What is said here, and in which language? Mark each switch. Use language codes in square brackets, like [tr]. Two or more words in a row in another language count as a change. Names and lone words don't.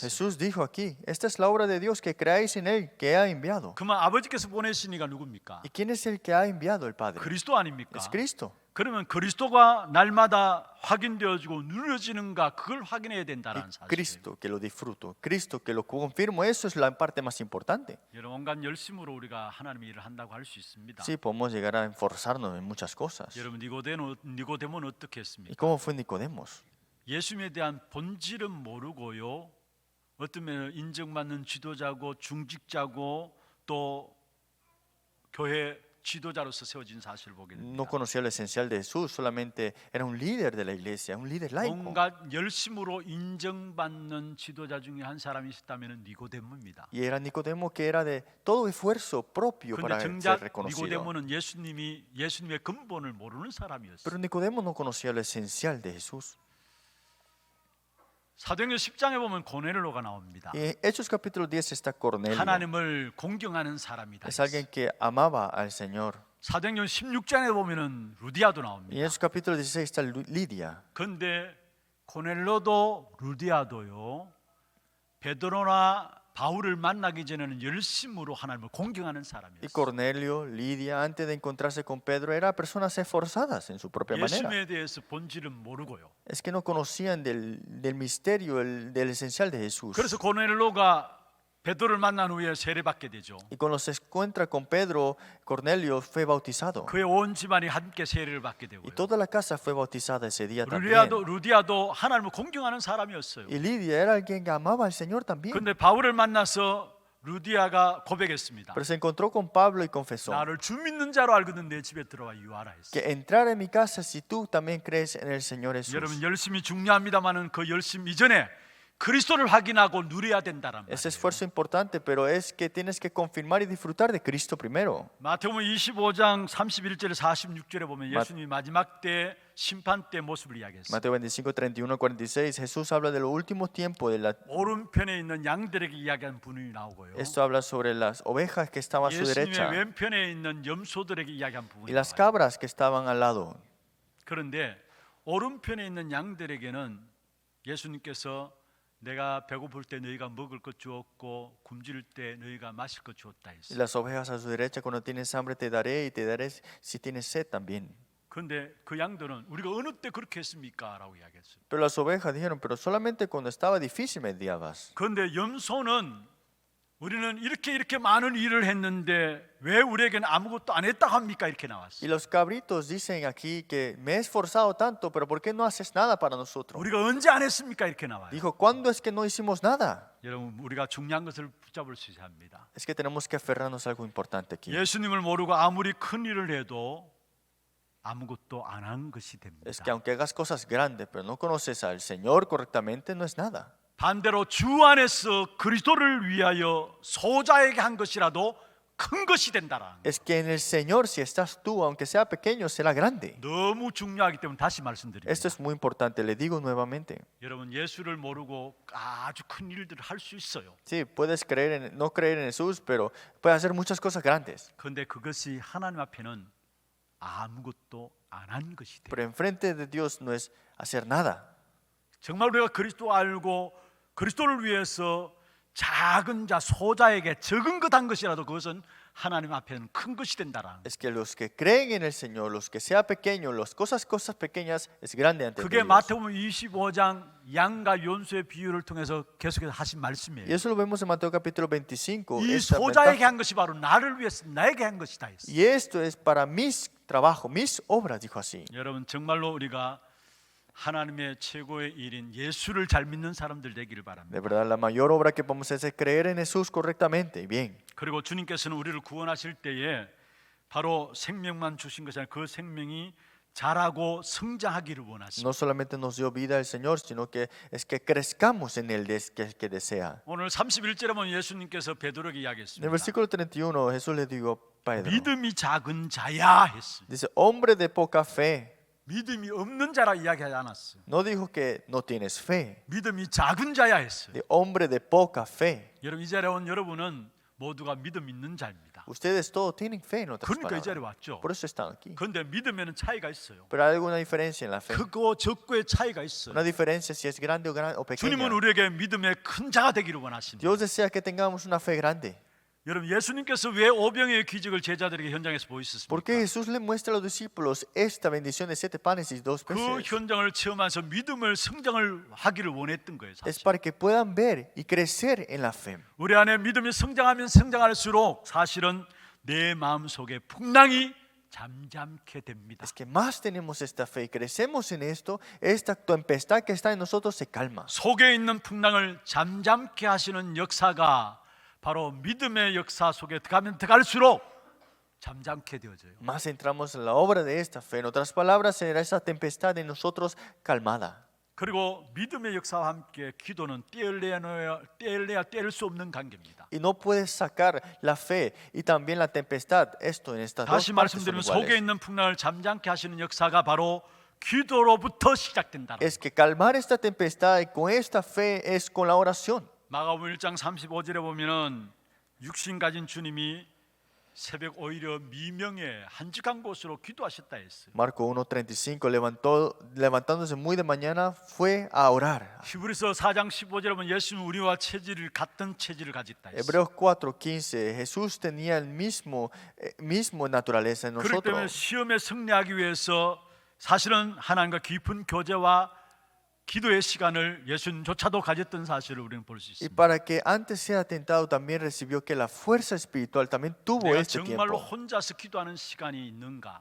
[es] Jesús dijo aquí, esta es la obra de Dios, que creáis en Él que ha enviado. [ko] 그만 아버지께서 보내신 이가 누굽니까? [es] ¿Y quién es el que ha enviado el Padre? [ko] 그리스도 아닙니까? [es] Es Cristo. [ko] 그러면 그리스도가 날마다 확인되어지고 누려지는가 그걸 확인해야 [es] Y [ko] 된다는 사실. [es] Cristo que lo disfruto, Cristo que lo confirmo, eso es la parte más importante. [ko] 여러분 온갖 열심으로 우리가 하나님의 일을 한다고 할 수 있습니다. [es] Sí, podemos llegar a esforzarnos en muchas cosas. [ko] 여러분 니고데모는 어떻게 [es] ¿Y [ko] 했습니까? [es] cómo fue Nicodemos? [ko] 예수님에 대한 본질은 모르고요. 어떤 면에 인정받는 지도자고 중직자고 또 교회 지도자로서 세워진 사실을 보게 [es] no [ko] 됩니다. [es] conocía lo esencial de Jesús, solamente era un líder de la iglesia, un líder laico. [ko] 온갖 열심으로 인정받는 지도자 중에 한 사람이 있었다면 니고데모입니다. [es] Y era Nicodemo que era de todo esfuerzo propio [ko] 근데 [es] para ser [ko] 정작 [es] reconocido. [ko] 니고데모는 예수님의 근본을 모르는 사람이었어요. [es] Pero Nicodemo no conocía lo esencial de Jesús. [ko] 사도행전 10장에 보면 고넬료가 나옵니다. [es] Y en Hechos capítulo 10 está Cornelio. [ko] 하나님을 공경하는 사람이다. [es] Es alguien que amaba al Señor. [ko] 사도행전 16장에 보면은 루디아도 [es] Y en [ko] 나옵니다. [es] Hechos capítulo 16 está Lidia. [ko] 그런데 고넬료도 루디아도요, 베드로나 바울을 만나기 전에는 열심으로 하나님을 공경하는 [es] Y [ko] 사람이었어요. [es] Cornelio, Lidia, antes de encontrarse con Pedro, eran personas esforzadas en su propia manera. [ko] 예수님에 대해서 본질은 모르고요. [es] Es que no conocían del misterio, del esencial de Jesús. [ko] 그래서 고넬료가 베드로를 만난 후에 세례받게 되죠. [es] Y cuando se encuentra con Pedro, Cornelio fue bautizado. [ko] 그의 온 집안이 함께 세례를 받게 [es] Y [ko] 되고요. [es] toda la casa fue bautizada ese día también. [ko] 루디아도 하나님을 공경하는 사람이었어요. [es] Y Lidia era alguien que amaba al Señor también. [ko] 그런데 바울을 만나서 루디아가 고백했습니다. [es] Pero se encontró con Pablo y confesó [ko] 나를 주 믿는 자로 알거든 내 집에 들어와 유하라 했어요. [es] que entrar en mi casa si tú también crees en el Señor Jesús. [ko] 여러분 열심히 중요합니다만은 그 열심 이전에 그리스도를 확인하고 누려야 된다는 [es] Ese [ko] 말이에요. [es] esfuerzo importante, pero es que tienes que confirmar y disfrutar de Cristo primero. [ko] 마태복음 25장 31절에 46절에 보면 예수님이 마지막 때 심판 때 모습을 이야기했어요. [es] Mateo 25, 31, 46, Jesús habla de los últimos tiempos. [ko] 오른편에 있는 양들에게 이야기한 분이 나오고요. [es] Esto habla sobre las ovejas que estaban a su [ko] 예수님의 [es] derecha [ko] 왼편에 있는 염소들에게 이야기한 부분이 [es] y las [ko] 나와요. [es] cabras que estaban al lado. [ko] 그런데 오른편에 있는 양들에게는 예수님께서 내가 배고플 때 너희가 먹을 것 주었고 굶주릴 때 너희가 마실 것 주었다 [es] Y [ko] 했어요. [es] las ovejas a su derecha, cuando tienes hambre te daré y te daré si tienes sed también. [ko] 그런데 그 양들은 우리가 어느 때 그렇게 했습니까? 라고 이야기했어요. [es] Pero las ovejas dijeron, pero solamente cuando estaba difícil me enviabas. [ko] 그런데 염소는 우리는 이렇게 많은 일을 했는데 왜 우리에게는 아무것도 안 했다 합니까? 이렇게 [es] Y [ko] 나왔어요. [es] los cabritos dicen aquí que me he esforzado tanto, pero ¿por qué no haces nada para nosotros? [ko] 우리가 언제 안 했습니까? 이렇게 나와요. [es] Dijo, ¿cuándo es que no hicimos nada? [ko] 여러분 우리가 중요한 것을 붙잡을 수 있어야 합니다. [es] Es que tenemos que aferrarnos a algo importante aquí. [ko] 예수님을 모르고 아무리 큰 일을 해도 아무것도 안 한 것이 됩니다. [es] Es que aunque hagas cosas grandes, pero no conoces al Señor correctamente, no es nada. [ko] 반대로 주 안에서 그리스도를 위하여 소자에게 한 것이라도 큰 것이 된다라. [es] Es que en el Señor, si estás tú, aunque sea pequeño, será grande. [ko] 너무 중요하기 때문에 다시 말씀드립니다. [es] Esto es muy importante, le digo nuevamente. [ko] 여러분 예수를 모르고 아주 큰 일들을 할 수 있어요. [es] Sí, puedes no creer en Jesús, pero puedes hacer muchas cosas grandes. [ko] 그런데 그것이 하나님 앞에는 아무것도 안 한 것이 돼요. [es] Pero enfrente de Dios no es hacer nada. [ko] 정말 우리가 그리스도 알고 그리스도를 위해서 작은 자 소자에게 적은 것 한 것이라도 그것은 하나님 앞에는 큰 것이 된다라는. [es] Es que los que creen en el Señor, los que sea pequeño, las cosas pequeñas, es grande ante [ko] 그게 [es] Dios. [ko] 마태복음 25장 양과 연수의 비유를 통해서 계속해서 하신 [es] Y [ko] 말씀이에요. [es] eso lo vemos en Mateo capítulo 25. [ko] 이 [es] esta [ko] 소자에게 [es] ventaja. [ko] 한 것이 바로 나를 위해서 나에게 한 것이다 했어요. [es] Y esto es para mis trabajos, mis obras, dijo así. 여러분 정말로 우리가 하나님의 최고의 일인 예수를 잘 믿는 사람들 되기를 바랍니다. De verdad, la mayor obra que podemos hacer es creer en Jesús correctamente. Bien. [ko] 그리고 주님께서는 우리를 구원하실 때에 바로 생명만 주신 것이 아니라 그 생명이 자라고 성장하기를 원하십니다. [es] No solamente nos dio vida el Señor, sino que es que crezcamos en Él que desea. [ko] 오늘 31절에 보면 예수님께서 베드로에게 [es] En el [ko] 이야기했습니다. [es] versículo 31, Jesús le dijo a Pedro, [ko] 믿음이 작은 자야 했습니다. [es] dice, hombre de poca fe. [ko] 믿음이 없는 자라 이야기하지 않았어요. [es] No dijo que no tienes fe, [ko] 믿음이 작은 자야 했어요. [es] de hombre de poca fe. [ko] 여러분 이 자리에 온 여러분은 모두가 믿음 있는 자입니다. [es] Ustedes todos tienen fe en otras [ko] 그러니까 이 자리에 [es] palabras. [ko] 왔죠. [es] Por eso están aquí. [ko] 그런데 믿음에는 차이가 있어요. [es] Pero hay alguna diferencia en la fe. [ko] 크고 적고의 차이가 있어요. [es] Una diferencia si es grande o pequeña. [ko] 주님은 우리에게 믿음의 큰 자가 되기를 원하십니다. [es] Dios desea que tengamos una fe grande. [ko] 여러분 예수님께서 왜 오병의 기적을 제자들에게 현장에서 [es] ¿Por [ko] 보이셨습니까? [es] qué Jesús le muestra a los discípulos esta bendición de 7 panes y 2 [ko] 그 [es] peces? [ko] 현장을 체험하면서 믿음을 성장을 하기를 원했던 거예요. [es] Es [ko] 사실. [es] para que puedan ver y crecer en la fe. [ko] 우리 안에 믿음이 성장하면 성장할수록 사실은 내 마음 속에 풍랑이 잠잠케 됩니다. [es] Es que más tenemos esta fe y crecemos en esto, esta tempestad que está en nosotros se calma. [ko] 속에 있는 풍랑을 잠잠케 하시는 역사가 바로 믿음의 역사 속에 들어가면 들어갈수록 잠잠케 되어져요. [es] más entramos en la obra de esta fe. En otras palabras, será esa tempestad en nosotros calmada. [ko] 그리고 믿음의 역사와 함께 기도는 떼어내야 뗄 수 없는 관계입니다. [es] Y no puedes sacar la fe y también la tempestad. Esto en estas dos [ko] 다시 [es] partes son [ko] 말씀드리면 속에 [es] iguales. [ko] 있는 풍랑을 잠잠케 하시는 역사가 바로 기도로부터 시작된다는 [es] Es que calmar esta tempestad con esta fe es con la oración. [ko] 마가복음 1장 35절에 보면은 육신 가진 주님이 새벽 오히려 미명에 한적한 곳으로 기도하셨다 했어요. [es] Marco 1:35 levantándose muy de mañana fue a orar. [ko] 히브리서 4장 15절에 보면 예수는 우리와 체질을 같은 체질을 가졌다 했어요. [es] Hebreos 4:15 Jesús tenía el mismo naturaleza en [ko] 그렇기 때문에 [es] nosotros. [ko] 시험에 승리하기 위해서 사실은 하나님과 깊은 교제와 기도의 시간을 예수님조차도 가졌던 사실을 우리는 볼 수 [es] Y [ko] 있습니다. [es] para que antes sea tentado también recibió que la fuerza espiritual también tuvo [ko] 내가 [es] este [ko] 정말로 [es] tiempo. [ko] 혼자서 기도하는 시간이 있는가?